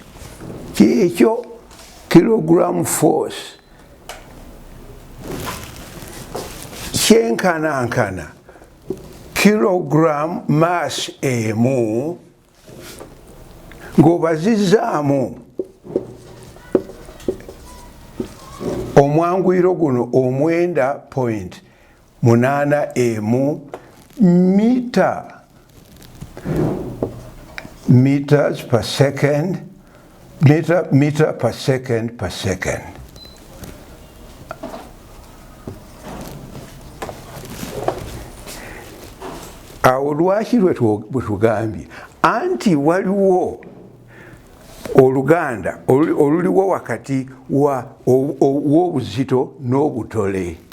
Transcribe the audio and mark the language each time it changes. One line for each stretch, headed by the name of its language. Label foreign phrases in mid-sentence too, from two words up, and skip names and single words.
Ganda: Kyekyo
English: kilogram force
Ganda: kyenkanankana
English: kilogram mass
Ganda: emu ng'obazizaamu omwanguyiro guno
English: 9.8 emu meters per second meter per second per second.
Ganda: Awo lwaki bwe tugambye anti waliwo oluganda oluliwo wakati w'obuzito n'obutole.